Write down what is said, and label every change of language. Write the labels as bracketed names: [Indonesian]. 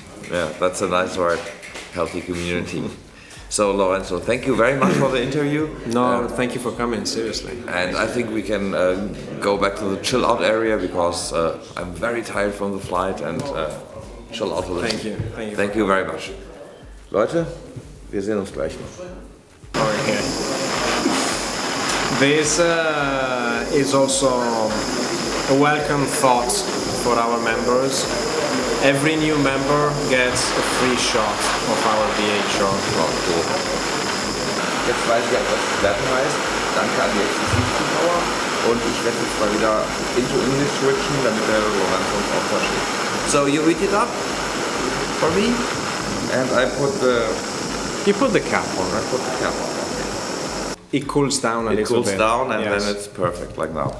[English] Yeah, that's a nice word, healthy community. So Lorenzo, thank you very much for the interview. No, thank you for coming, seriously. And I think we can go back to the chill out area, because I'm very tired from the flight, and chill out a little. Thank you. Thank you very much. [German] Leute, wir sehen uns gleich noch. Okay. [English] This is also a welcome thought for our members. Every new member gets a free shot of our BHO. Oh, cool. [German] Jetzt weiß ich, was das werden heißt. Danke an die Exklusivzuschauer. Und ich werde jetzt mal wieder [English] into English [German] switchen, damit der Lorenzo uns auch versteht. [English] So you heat it up for me, and I put the... You put the cap on. I put the cap on, okay. It cools down a little bit. It cools down, and yes. then it's perfect, like now.